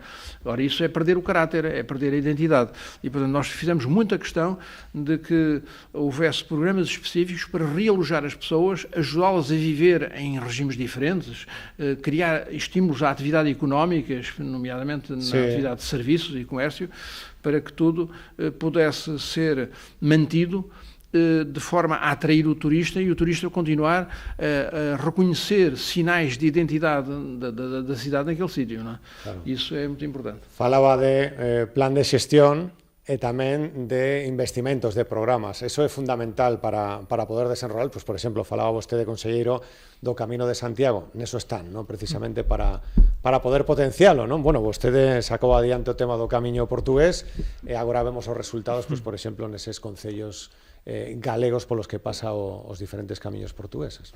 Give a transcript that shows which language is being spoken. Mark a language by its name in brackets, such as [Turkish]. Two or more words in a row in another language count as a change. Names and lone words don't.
[Portuguese] Ora, isso é perder o caráter, é perder a identidade. E, portanto, nós fizemos muita questão de que houvesse programas específicos para realojar as pessoas, ajudá-las a viver em regimes diferentes, criar estímulos à atividade económica, nomeadamente na atividade de serviços e comércio, para que tudo pudesse ser mantido de forma a atrair o turista e o turista continuar a reconhecer sinais de identidade da cidade naquele sítio, não é? Isso é muito importante. [Galician] Falaba de plan de xestión e tamén de investimentos, de programas. Eso é fundamental para poder desenrolar, pues, por exemplo, falaba vostede, conselleiro, do Camino de Santiago. Neso están, ¿no? Precisamente para poder potencialo, ¿no? Bueno, vostede sacou adiante o tema do Camiño Portugués e agora vemos os resultados, pues, por exemplo, neses concellos galegos polos que pasa os diferentes camiños portugueses.